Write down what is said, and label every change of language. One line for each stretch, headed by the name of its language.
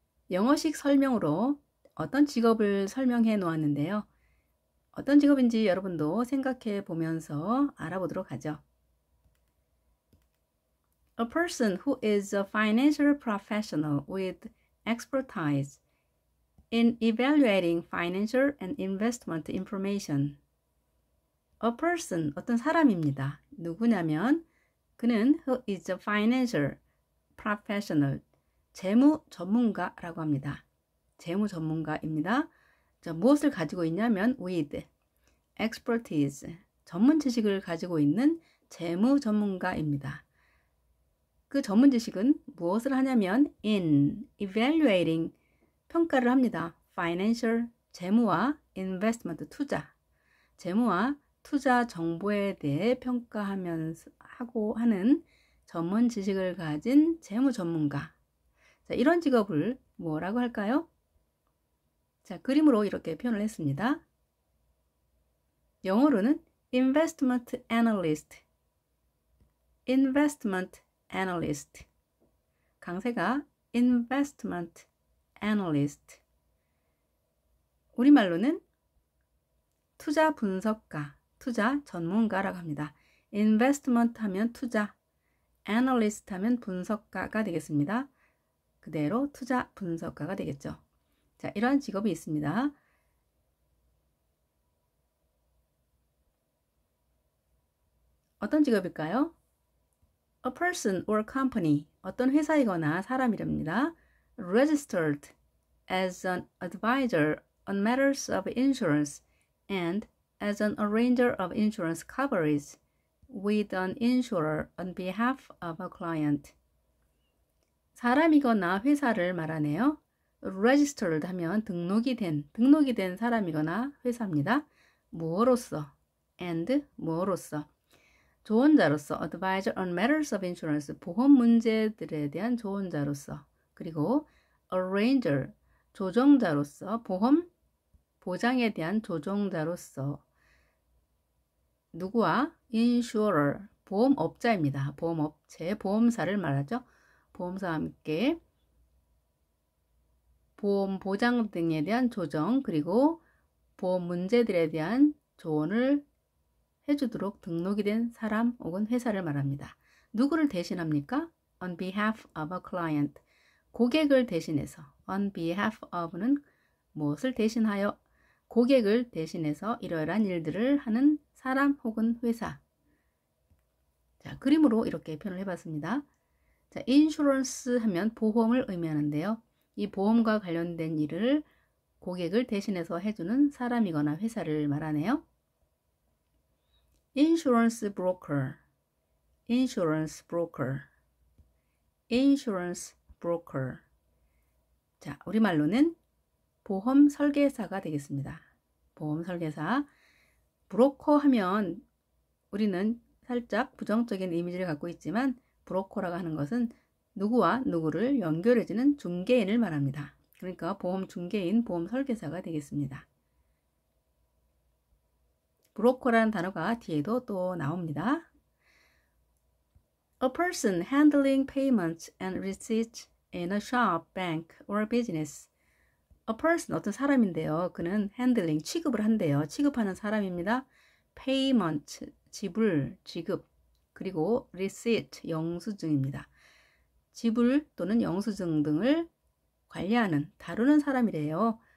Korean: 영어식 설명으로 어떤 직업을 설명해 놓았는데요. 어떤 직업인지 여러분도 생각해 보면서 알아보도록 하죠.
English: A person who is a financial professional with expertise in evaluating financial and investment information. A person,
Korean: 어떤 사람입니다. 누구냐면 그는
English: who is a financial professional,
Korean: 재무 전문가라고 합니다. 재무 전문가입니다. 자, 무엇을 가지고 있냐면
English: with expertise,
Korean: 전문 지식을 가지고 있는 재무 전문가입니다. 그 전문 지식은 무엇을 하냐면
English: in evaluating,
Korean: 평가를 합니다. financial, 재무와 investment, 투자, 재무와 투자 정보에 대해 평가하면서 하고 하는 전문 지식을 가진 재무 전문가. 자, 이런 직업을 뭐라고 할까요? 자, 그림으로 이렇게 표현을 했습니다. 영어로는
English: investment analyst, investment analyst.
Korean: 강세가
English: investment analyst.
Korean: 우리말로는 투자 분석가, 투자 전문가라고 합니다. investment 하면 투자, analyst 하면 분석가가 되겠습니다. 그대로 투자 분석가가 되겠죠. 자, 이러한 직업이 있습니다. 어떤 직업일까요?
English: A person or company,
Korean: 어떤 회사이거나 사람이랍니다.
English: Registered as an advisor on matters of insurance and as an arranger of insurance coverage with an insurer on behalf of a client.
Korean: 사람이거나 회사를 말하네요. Registered 하면 등록이 된 사람이거나 회사입니다. 무엇으로서 and 무엇으로서, 조언자로서
English: advisor on matters of insurance,
Korean: 보험 문제들에 대한 조언자로서, 그리고 arranger, 조정자로서, 보험 보장에 대한 조정자로서, 누구와 insurer, 보험업자입니다. 보험업체, 보험사를 말하죠. 보험사와 함께 보험 보장 등에 대한 조정, 그리고 보험 문제들에 대한 조언을 해주도록 등록이 된 사람 혹은 회사를 말합니다. 누구를 대신합니까?
English: On behalf of a client,
Korean: 고객을 대신해서. On behalf of는 무엇을 대신하여, 고객을 대신해서 이러이러한 일들을 하는 사람 혹은 회사. 자, 그림으로 이렇게 표현을 해봤습니다. 자, 인슈런스 하면 보험을 의미하는데요. 이 보험과 관련된 일을 고객을 대신해서 해주는 사람이거나 회사를 말하네요.
English: Insurance broker, insurance broker, insurance broker.
Korean: 자, 우리말로는 보험 설계사가 되겠습니다. 보험 설계사. 브로커 하면 우리는 살짝 부정적인 이미지를 갖고 있지만 브로커라고 하는 것은 누구와 누구를 연결해주는 중개인을 말합니다. 그러니까 보험 중개인, 보험 설계사가 되겠습니다. 브로커라는 단어가 뒤에도 또 나옵니다.
English: A person handling payments and receipts in a shop, bank, or business. A person,
Korean: 어떤 사람인데요. 그는 handling, 취급을 한대요. 취급하는 사람입니다. payment, 지불, 지급, 그리고 receipt, 영수증입니다. 지불 또는 영수증 등을 관리하는, 다루는 사람이래요.